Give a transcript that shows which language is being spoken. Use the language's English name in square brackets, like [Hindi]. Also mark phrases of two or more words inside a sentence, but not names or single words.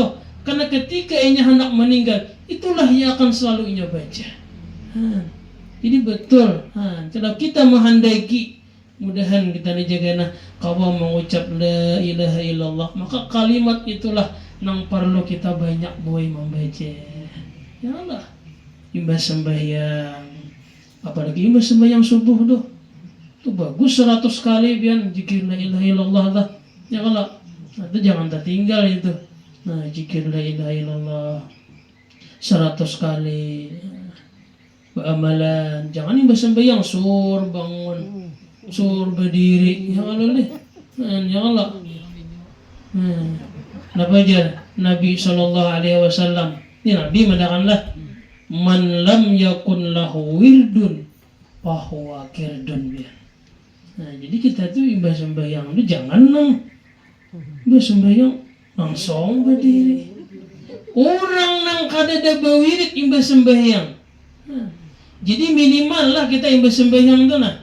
[Banjar] Karena ketika inya hendak meninggal, itulah yang akan selalu inya baca. Jadi betul. Kalau kita menghendaki, mudahan kita dijaga kalau mengucap [Arabic] لا إله إلا الله, [Banjar] maka kalimat itulah yang perlu kita banyak boleh membaca. Ya Allah. Imbas sembahyang, apalagi imbas sembahyang subuh tuh bagus 100 kali biar zikir [Arabic] لا إله إلا الله [Banjar] dah. Ya kalau itu jangan tertinggal itu. Nah zikir [Arabic] لا إله إلا الله [Banjar] 100 kali. Amalan, jangan imbas sembahyang sur bangun, sur berdiri. Ya kalau deh, ya kalau. Apa aja Nabi SAW, ini Nabi mengatakanlah [Arabic] من لم يكن له ورد فهو قرد [Banjar] biar. Nah jadi kita tuh imbas sembahyang itu jangan imbas sembahyang langsung berdiri. Orang nang kada ada bawirid imbas sembahyang. Jadi minimal lah kita imbas sembahyang tuh nah.